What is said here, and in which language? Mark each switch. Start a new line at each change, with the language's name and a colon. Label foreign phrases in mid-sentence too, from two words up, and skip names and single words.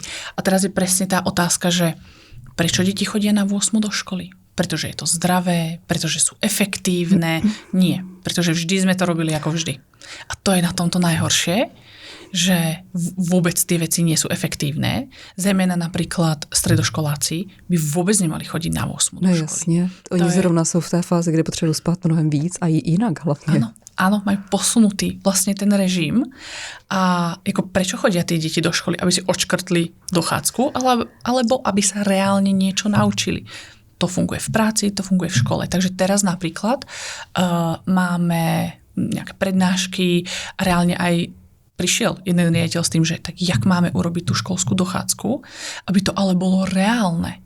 Slovak: A teraz je presne tá otázka, že prečo deti chodia na 8:00 do školy? Pretože je to zdravé, pretože sú efektívne. Nie, pretože vždy sme to robili ako vždy. A to je na tomto najhoršie, že vôbec tie veci nie sú efektívne. Zejména napríklad stredoškoláci by vôbec nemali chodiť na 8:00 do školy.
Czech: Jasně, oni zrovna jsou v té fázi, kde potřebují spát mnohem víc a jinak hlavně.
Slovak: Áno, majú posunutý vlastne ten režim a ako prečo chodia tie deti do školy? Aby si odškrtli dochádzku alebo aby sa reálne niečo naučili. To funguje v práci, to funguje v škole. Takže teraz napríklad máme nejaké prednášky a reálne aj prišiel jeden riaditeľ s tým, že tak jak máme urobiť tú školskú dochádzku, aby to ale bolo reálne.